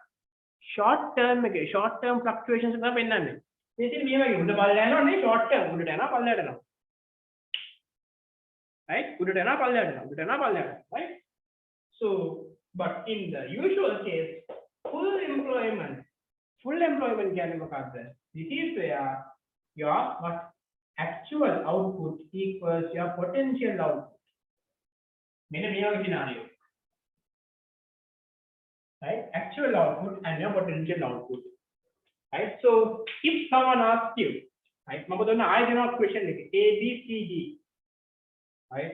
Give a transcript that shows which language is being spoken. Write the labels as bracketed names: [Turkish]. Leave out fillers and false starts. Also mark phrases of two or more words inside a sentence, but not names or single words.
[English] short term fluctuations [Sinhala] එක පෙන්නන්නේ. ඉතින් මේ වගේ උඩ පල්ල යනවා නේ [English] short term [Sinhala] උඩට යනවා පල්ලයට යනවා. right? උඩට යනවා පල්ලයට යනවා. උඩට යනවා පල්ලයට යනවා. [English] right? So but in the usual case full employment [Sinhala] කියන්නේ මොකක්ද? [English] This is where your what actual output equals your potential output. [Sinhala] මෙන්න මේ වගේ scenario. right? [English] Actual output and your potential output. right? So if someone asks you, right? [Sinhala] මම දුන්න ආයෙ දෙනවා question එක A B C D. right?